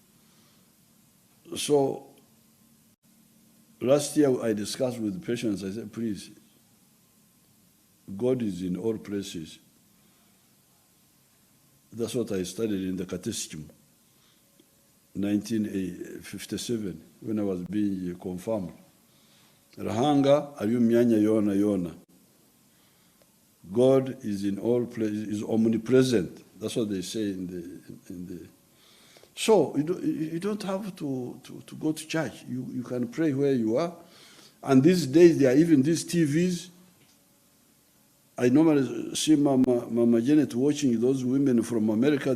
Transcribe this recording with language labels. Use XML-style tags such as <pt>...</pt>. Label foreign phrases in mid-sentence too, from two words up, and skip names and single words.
<en>So last year I discussed with Patience. I said, please, God is in all places. That's what I studied in the Catechism, 1957, when I was being confirmed.</en> <cgg>Rahanga ariyo myanya yona yona.</cgg> <en>God is in all places, is omnipresent. That's what they say in the. So you don't have to go to church. You can pray where you are. And these days there are even these TVs I normally see Mama Janet watching those women from America.</en>